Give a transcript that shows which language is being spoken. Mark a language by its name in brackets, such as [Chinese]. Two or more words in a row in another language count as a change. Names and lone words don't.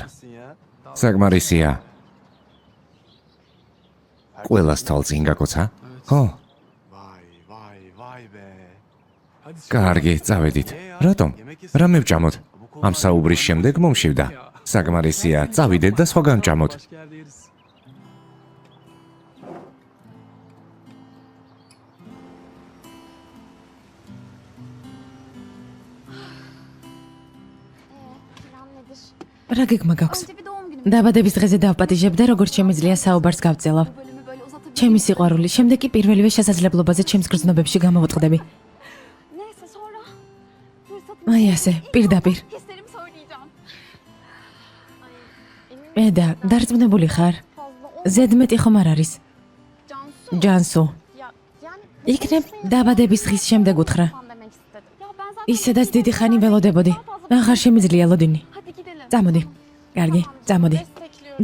[Georgian] საკმარისია. ყველას თვალწინ გაკოცა? ხო? კარგი, წავედით. რატომ? რამე ვჭამოთ? ამ საუბრის შემდეგ მომშივდა. საკმარისია, წავიდეთ და სხვაგან ჭამოთ. [Turkish] Plan nedir? [Georgian] რა გეგმა გაქვს? [Turkish] Önce bir doğum günü. [Georgian] დაბადების დღეზე დავპატიჟებ და როგორც შემიძლია საუბარს გავწელავ. [Turkish] Bölümü böyle uzatabilir. [Georgian] ჩემი სიყვარული, შემდეგ კი პირველივე შესაძლებლობაზე ჩემს გრძნობებში გამოვატყდები. [Turkish] Neyse sonra fırsatını [Georgian] აი ასე, პირდაპირ. [Turkish] hislerimi söyleyeceğim. [Georgian] ედა, დარწმუნებული ხარ? [Turkish] Fazla o [Georgian] ზედმეტი ხომ არ არის? Cansu. ჯანსუ, [Turkish] Ya yani [Georgian] იქნებ დაბადების დღის შემდეგ უთხრა. [Turkish] falan demek istedim. Ya ben zaten [Georgian] ისედაც დიდი ხანი ველოდებოდი. აღარ შემიძლია ლოდინი. [Turkish] hadi gidelim. [Georgian] წამოდი. კარგი, წამოდი. [Turkish] Destekliyorum.